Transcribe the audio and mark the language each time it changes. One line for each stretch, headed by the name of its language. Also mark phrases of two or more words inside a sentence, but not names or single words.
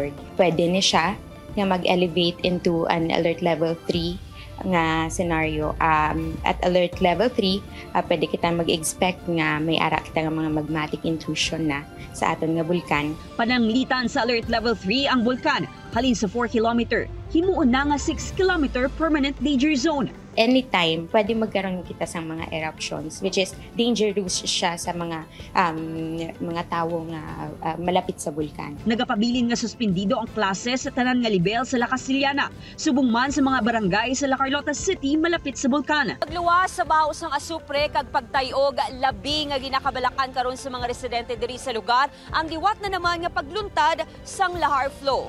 Hiligaynon: Pwede ni siya nga mag-
English: elevate into an alert level 3
Hiligaynon: nga
English: scenario.
Hiligaynon: At
English: alert level 3,
Hiligaynon: pwede kita mag-expect nga may ara kita nga mga
English: magmatic intrusion
Hiligaynon: na sa aton nga bulkan. Pananglitan sa
English: alert level 3
Hiligaynon: ang bulkan, halin sa 4 kilometer. Himuon na nga 6
English: kilometer permanent danger zone.
Hiligaynon: Anytime, pwede magkaroon kita sa mga eruptions,
English: which is dangerous
Hiligaynon: siya sa mga tao nga malapit sa bulkan. Nagapabilin nga suspendido ang klase sa tanan nga level sa La Casillana, subong man sa mga barangay sa La Carlota City malapit sa bulkan. Pagluwas sa baho sang asupre kag pagtayog labi nga ginakabalakan karon sa mga residente diri sa lugar, ang giwat na naman nga pagluntad sang lahar flow.